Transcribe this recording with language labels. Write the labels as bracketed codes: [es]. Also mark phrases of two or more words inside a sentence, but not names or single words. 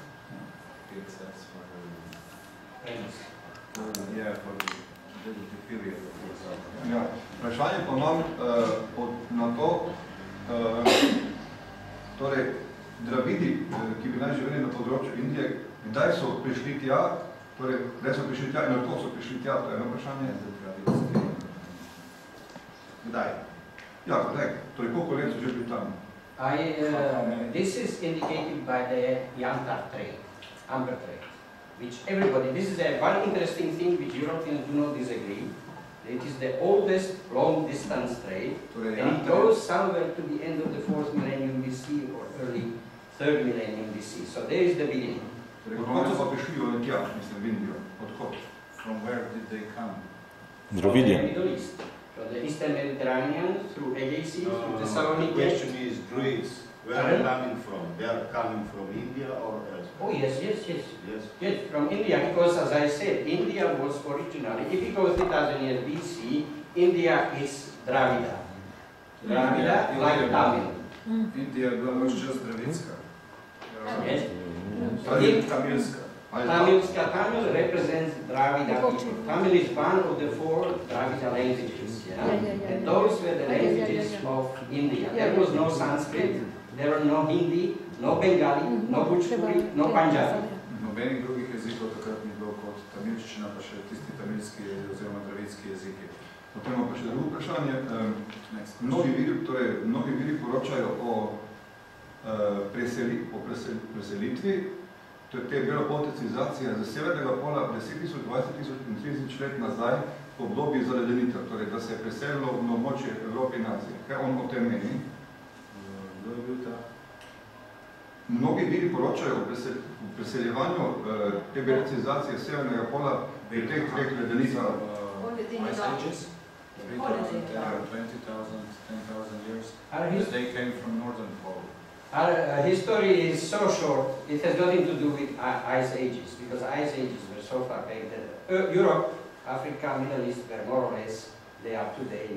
[sl] Vprašanje pa imam na to, torej Dravidi, ki bi naj živeli na področju Indije, kdaj so prišli tja, torej kdaj so prišli tja in kako so prišli tja, to je eno vprašanje. Kdaj? Ja, kdaj? Torej koliko let so že bili tam? [en] This is indicated by the Yantar trade, amber trade, which everybody, this is one interesting thing which Europeans do not disagree. It is the oldest long-distance trade, and it goes somewhere to the end of the 4th millennium BC or early 3rd millennium BC. So there is the beginning. [sl] Odkot so pa prišli v Indijo, mislim, v Indijo? Odkot? [en] From where did they come? From the Middle East. From the Eastern Mediterranean, through Aegean Sea, through the Saloniki. The question is Greeks. Where are they coming from? They are coming from India or elsewhere? Oh yes, from India, because as I said, India was originally, if you go 3000 years BC, India is Dravida. Dravida, like Tamil. [sl] Indija je bila več čas dravitska. [en] Yes. [sl] Tamilska. [en] Tamil represents Dravida people. Tamil is one of the 4 Dravida languages. And those were the languages of India. There was no Sanskrit, there were no Hindi, no Bengali, no Bhojpuri, no Punjabi. [sl] Nobenih drugih jezikov takrat ni bilo kot tamilščina, pa še tisti tamilski oziroma dravitski jeziki. Potem pa še drugo vprašanje. Mnogi viri poročajo o preselitvi, to je te belopoltecizacije za severnega pola 10.000, 20.000 in 30 let nazaj po obdobju zaledenitev, torej da se je preselilo na območje Evrope in Azije. Kaj on o tem meni? Kdo je bil ta? Mnogi viri poročajo o preseljevanju te belopoltecizacije severnega pola v teh ledenitvah. [en] Ice Ages? 3,000, 20,000, 10,000 years. Because they came from northern pole. Our history is so short, it has nothing to do with ice ages, because ice ages were so far back that Europe, Africa, Middle East were more or less they are today.